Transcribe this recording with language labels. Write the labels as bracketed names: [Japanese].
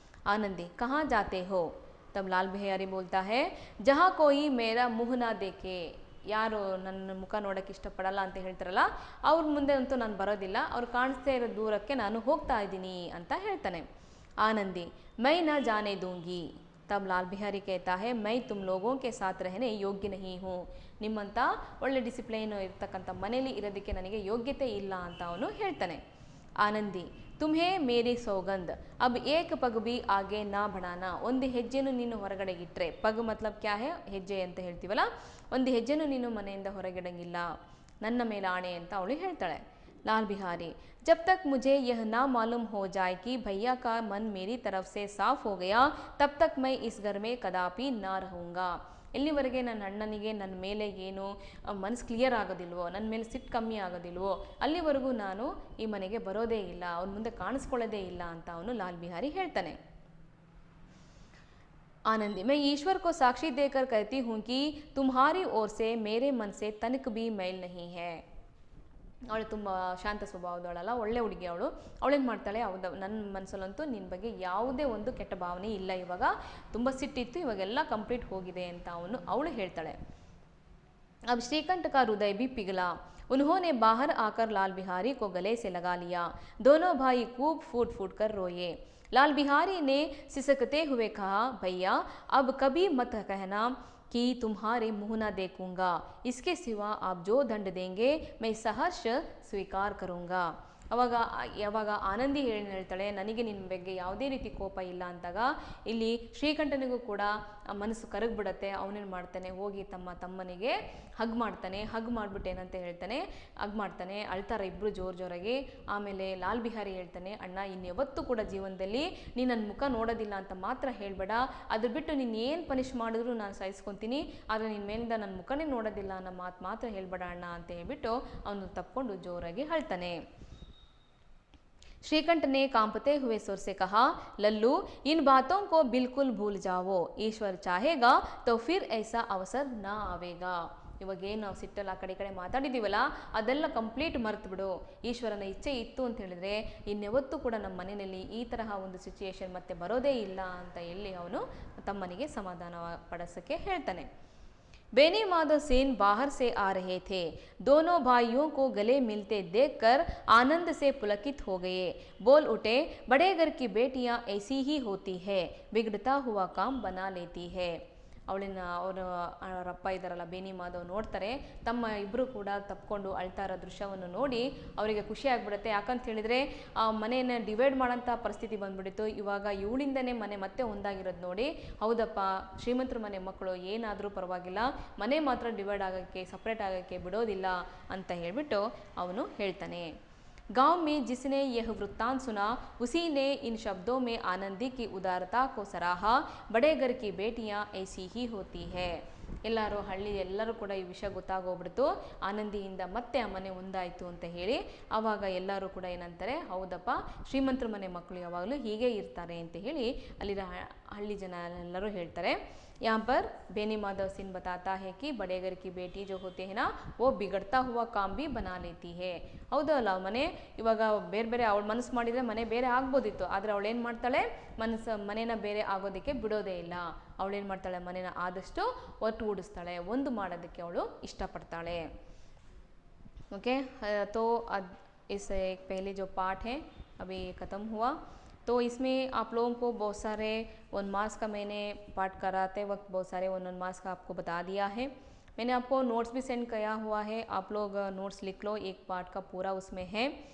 [Hindi] आनंदी कहाँ जाते हो. तब लाल बिहारी बोलता है, जहाँ कोई मेरा मुँह ना देखे, [Kannada] ಯಾರು ನನ್ನ ಮುಖ ನೋಡೋಕ್ಕೆ ಇಷ್ಟಪಡಲ್ಲ ಅಂತ ಹೇಳ್ತಾರಲ್ಲ, ಅವ್ರ ಮುಂದೆ ಅಂತೂ ನಾನು ಬರೋದಿಲ್ಲ, ಅವ್ರು ಕಾಣಿಸ್ತಾ ಇರೋ ದೂರಕ್ಕೆ ನಾನು ಹೋಗ್ತಾ ಇದ್ದೀನಿ ಅಂತ ಹೇಳ್ತಾನೆ. [Hindi] ಆನಂದಿ ಮೈ ನ ಜಾನೆ ದೂಂಗಿ. ತಬ್ ಲಾಲ್ ಬಿಹಾರಿ कहता है, मैं तुम लोगों के साथ रहने योग्य नहीं हूँ. [Kannada] ನಿಮ್ಮಂಥ ಒಳ್ಳೆ ಡಿಸಿಪ್ಲೈನ್ ಇರ್ತಕ್ಕಂಥ ಮನೇಲಿ ಇರೋದಕ್ಕೆ ನನಗೆ ಯೋಗ್ಯತೆ ಇಲ್ಲ ಅಂತ ಅವನು ಹೇಳ್ತಾನೆ. [Hindi] ಆನಂದಿ ತುಮ್ಹೇ ಮೇರಿ ಸೌಗಂಧ್, ಅಬ್ ಏಕ್ ಪಗ್ ಬಿ ಆಗೆ ನಾ ಬಡಾನ. [Kannada] ಒಂದು ಹೆಜ್ಜೆನೂ ನೀನು ಹೊರಗಡೆ ಇಟ್ಟರೆ, [Hindi] ಪಗ್ ಮತ್ಲಬ್ ಕ್ಯಾ ಹೇ, [Kannada] ಹೆಜ್ಜೆ ಅಂತ ಹೇಳ್ತೀವಲ್ಲ, ಒಂದು ಹೆಜ್ಜೆನೂ ನೀನು ಮನೆಯಿಂದ ಹೊರಗಿಡಂಗಿಲ್ಲ, ನನ್ನ ಮೇಲೆ ಆಣೆ ಅಂತ ಅವಳು ಹೇಳ್ತಾಳೆ. [Hindi] लाल बिहारी जब तक मुझे यह ना मालूम हो जाए कि भैया का मन मेरी तरफ से साफ हो गया, तब तक मैं इस घर में कदापि ना रहूँगा. [Kannada] ಎಲ್ಲಿವರೆಗೆ ನನ್ನ ಅಣ್ಣನಿಗೆ ನನ್ನ ಮೇಲೆ ಏನು ಮನಸ್ಸು ಕ್ಲಿಯರ್ ಆಗೋದಿಲ್ವೋ, ನನ್ನ ಮೇಲೆ ಸಿಟ್ಟು ಕಮ್ಮಿ ಆಗೋದಿಲ್ವೋ, ಅಲ್ಲಿವರೆಗೂ ನಾನು ಈ ಮನೆಗೆ ಬರೋದೇ ಇಲ್ಲ, ಅವನ ಮುಂದೆ ಕಾಣಿಸ್ಕೊಳ್ಳೋದೇ ಇಲ್ಲ ಅಂತ ಅವನು ಲಾಲ್ ಬಿಹಾರಿ ಹೇಳ್ತಾನೆ. [Hindi] आनंदी मैं ईश्वर को साक्षी देकर कहती हूँ कि तुम्हारी ओर से मेरे मन से तनिक भी मैल नहीं है. [Kannada] ಅವಳು ತುಂಬ ಶಾಂತ ಸ್ವಭಾವದವಳಲ್ಲ, ಒಳ್ಳೆ ಹುಡುಗಿ ಅವಳು. ಅವಳೇನು ಮಾಡ್ತಾಳೆ, ಹೌದು ನನ್ನ ಮನಸ್ಸಲ್ಲಂತೂ ನಿನ್ನ ಬಗ್ಗೆ ಯಾವುದೇ ಒಂದು ಕೆಟ್ಟ ಭಾವನೆ ಇಲ್ಲ, ಇವಾಗ ತುಂಬ ಸಿಟ್ಟಿತ್ತು, ಇವಾಗೆಲ್ಲ ಕಂಪ್ಲೀಟ್ ಹೋಗಿದೆ ಅಂತ ಅವಳು ಹೇಳ್ತಾಳೆ. [Hindi] अब श्रीकंठ का हृदय भी पिघला. उन्होंने बाहर आकर लाल बिहारी को गले से लगा लिया. दोनों भाई खूब फूट फूट कर रोए. लाल बिहारी ने सिसकते हुए कहा, भैया अब कभी मत कहना कि तुम्हारे मुँह ना देखूंगा, इसके सिवा आप जो दंड देंगे मैं सहर्ष स्वीकार करूँगा. [Kannada] ಯಾವಾಗ ಆನಂದಿ ಹೇಳ್ತಾಳೆ, ನನಗೆ ನಿನ್ನ ಬಗ್ಗೆ ಯಾವುದೇ ರೀತಿ ಕೋಪ ಇಲ್ಲ ಅಂತಾಗ ಇಲ್ಲಿ ಶ್ರೀಕಂಠನಿಗೂ ಕೂಡ ಮನಸ್ಸು ಕರಗ್ಬಿಡತ್ತೆ. ಅವನೇನು ಮಾಡ್ತಾನೆ, ಹೋಗಿ ತಮ್ಮನಿಗೆ ಹಗ್ ಮಾಡ್ತಾನೆ. ಹಗ್ ಮಾಡಿಬಿಟ್ಟು ಏನಂತ ಹೇಳ್ತಾನೆ, ಹಗ್ ಮಾಡ್ತಾನೆ, ಅಳ್ತಾರೆ ಇಬ್ಬರು ಜೋರಾಗಿ. ಆಮೇಲೆ ಲಾಲ್ ಬಿಹಾರಿ ಹೇಳ್ತಾನೆ, ಅಣ್ಣ ಇನ್ಯಾವತ್ತೂ ಕೂಡ ಜೀವನದಲ್ಲಿ ನೀನು ನನ್ನ ಮುಖ ನೋಡೋದಿಲ್ಲ ಅಂತ ಮಾತ್ರ ಹೇಳಬೇಡ, ಅದ್ರ ಬಿಟ್ಟು ನೀನು ಏನು ಪನಿಷ್ ಮಾಡಿದ್ರು ನಾನು ಸಹಿಸ್ಕೊತೀನಿ, ಆದರೆ ನಿನ್ನ ಮೇಲಿಂದ ನನ್ನ ಮುಖನೇ ನೋಡೋದಿಲ್ಲ ಅನ್ನೋ ಮಾತು ಮಾತ್ರ ಹೇಳಬೇಡ ಅಣ್ಣ ಅಂತ ಹೇಳ್ಬಿಟ್ಟು ಅವನು ತಪ್ಕೊಂಡು ಜೋರಾಗಿ ಅಳ್ತಾನೆ. श्रीकंठ ने कांपते हुए सुर से कहा, लल्लू इन बातों को बिल्कुल भूल जाओ, ईश्वर चाहेगा तो फिर ऐसा अवसर ना आवेगा. ಇವಾಗೇನು ನಾವು ಸಿಟ್ಟಲ್ಲಿ ಆ ಕಡೆ ಮಾತಾಡಿದ್ದೀವಲ್ಲ ಅದೆಲ್ಲ ಕಂಪ್ಲೀಟ್ ಮರೆತು ಬಿಡು. ಈಶ್ವರನ ಇಚ್ಛೆ ಇತ್ತು ಅಂತ ಹೇಳಿದ್ರೆ ಇನ್ಯಾವತ್ತೂ ಕೂಡ ನಮ್ಮ ಮನೆಯಲ್ಲಿ ಈ ತರಹ ಒಂದು ಸಿಚುಯೇಷನ್ ಮತ್ತೆ ಬರೋದೇ ಇಲ್ಲ ಅಂತ ಹೇಳಿ ಅವನು ತಮ್ಮನಿಗೆ ಸಮಾಧಾನ ಪಡಿಸೋಕ್ಕೆ ಹೇಳ್ತಾನೆ. [Hindi] बेनी माधव सेन बाहर से आ रहे थे। दोनों भाइयों को गले मिलते देखकर आनंद से पुलकित हो गए। बोल उठे, बड़े घर की बेटियां ऐसी ही होती है, बिगड़ता हुआ काम बना लेती है. [Kannada] ಅವರಪ್ಪ ಇದ್ದಾರಲ್ಲ ಬೇನಿ ಮಾಧವ್ ನೋಡ್ತಾರೆ, ತಮ್ಮ ಇಬ್ಬರು ಕೂಡ ತಪ್ಕೊಂಡು ಅಳ್ತಾ ಇರೋ ದೃಶ್ಯವನ್ನು ನೋಡಿ ಅವರಿಗೆ ಖುಷಿ ಆಗ್ಬಿಡುತ್ತೆ. ಯಾಕಂತ ಹೇಳಿದರೆ ಆ ಮನೆಯನ್ನು ಡಿವೈಡ್ ಮಾಡೋಂಥ ಪರಿಸ್ಥಿತಿ ಬಂದ್ಬಿಟ್ಟಿತ್ತು. ಇವಾಗ ಇವಳಿಂದನೇ ಮನೆ ಮತ್ತೆ ಒಂದಾಗಿರೋದು ನೋಡಿ, ಹೌದಪ್ಪ ಶ್ರೀಮಂತರ ಮನೆ ಮಕ್ಕಳು ಏನಾದರೂ ಪರವಾಗಿಲ್ಲ, ಮನೆ ಮಾತ್ರ ಡಿವೈಡ್ ಆಗೋಕ್ಕೆ ಸಪ್ರೇಟ್ ಆಗೋಕ್ಕೆ ಬಿಡೋದಿಲ್ಲ ಅಂತ ಹೇಳಿಬಿಟ್ಟು ಅವನು ಹೇಳ್ತಾನೆ. [Hindi] गांव में जिसने यह वृत्तांत सुना उसी ने इन शब्दों में आनंदी की उदारता को सराहा. बड़े घर की बेटियां ऐसी ही होती है. [Kannada] ಎಲ್ಲರೂ ಕೂಡ ಈ ವಿಷಯ ಗೊತ್ತಾಗೋಗ್ಬಿಡ್ತು. ಆನಂದಿಯಿಂದ ಮತ್ತೆ ಆ ಮನೆ ಒಂದಾಯಿತು ಅಂತ ಹೇಳಿ ಆವಾಗ ಎಲ್ಲರೂ ಕೂಡ ಏನಂತಾರೆ, ಹೌದಪ್ಪ ಶ್ರೀಮಂತರ ಮನೆ ಮಕ್ಕಳು ಯಾವಾಗಲೂ ಹೀಗೆ ಇರ್ತಾರೆ ಅಂತ ಹೇಳಿ ಅಲ್ಲಿನ ಹಳ್ಳಿ ಜನ ಎಲ್ಲರೂ ಹೇಳ್ತಾರೆ. [Hindi] यहाँ पर बेनी माधव सिंह बताता है कि बड़े घर की बेटी जो होती है ना वो बिगड़ता हुआ काम भी बना लेती है. [Kannada] ಹೌದಲ್ಲ, ಮನೆ ಇವಾಗ ಬೇರೆ ಅವಳು ಮನಸ್ಸು ಮಾಡಿದರೆ ಮನೆ ಬೇರೆ ಆಗ್ಬೋದಿತ್ತು, ಆದರೆ ಅವಳು ಏನು ಮಾಡ್ತಾಳೆ, ಮನೇನ ಬೇರೆ ಆಗೋದಕ್ಕೆ ಬಿಡೋದೇ ಇಲ್ಲ. ಅವಳೇನು ಮಾಡ್ತಾಳೆ, ಮನೇನ ಆದಷ್ಟು ಒಟ್ಟುಗೂಡಿಸ್ತಾಳೆ, ಒಂದು ಮಾಡೋದಕ್ಕೆ ಅವಳು ಇಷ್ಟಪಡ್ತಾಳೆ. [Hindi] ओके, तो इस एक पहले जो पार्ट है अभी ख़त्म हुआ. तो इसमें आप लोगों को बहुत सारे उन्मास का मैंने पाठ कराते वक्त बहुत सारे उन्मास का आपको बता दिया है. मैंने आपको नोट्स भी सेंड किया हुआ है, आप लोग नोट्स लिख लो, एक पार्ट का पूरा उसमें है.